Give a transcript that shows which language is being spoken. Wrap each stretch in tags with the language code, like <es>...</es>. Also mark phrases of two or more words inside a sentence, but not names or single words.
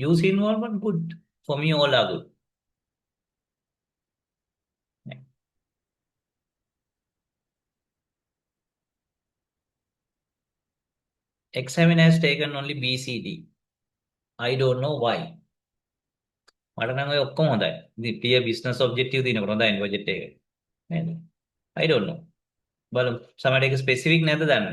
<en>User involvement, good. For me, all are good. Examiner has taken only BCD. I don't know why.</en> <si>මට නම් ඔය ඔක්කොම හොඳයි. ඉතින්</si> <en>clear business objective</en> <si>දිනකොට හොඳයි project එක. නේද?</si> <en>I don't know.</en> <si>බලමු. සමහරට ඒක specific නැද්ද දන්නේ නැහැ.</si>